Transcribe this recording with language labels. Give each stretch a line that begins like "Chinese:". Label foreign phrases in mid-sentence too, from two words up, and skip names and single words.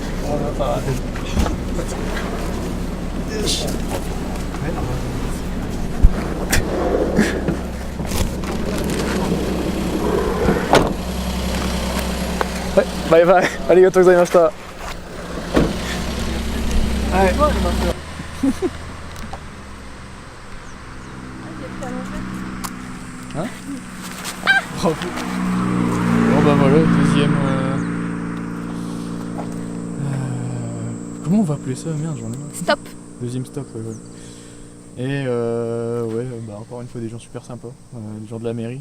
Japanese: はい、バイバイ。ありがとうございました。
French: はい。Hein Bravo. Bon bah voilà, deuxième... comment on va appeler ça? Merde, j'en ai marre. Stop. Deuxième stop, ouais, ouais. Et ouais, bah encore une fois des gens super sympas, des gens de la mairie.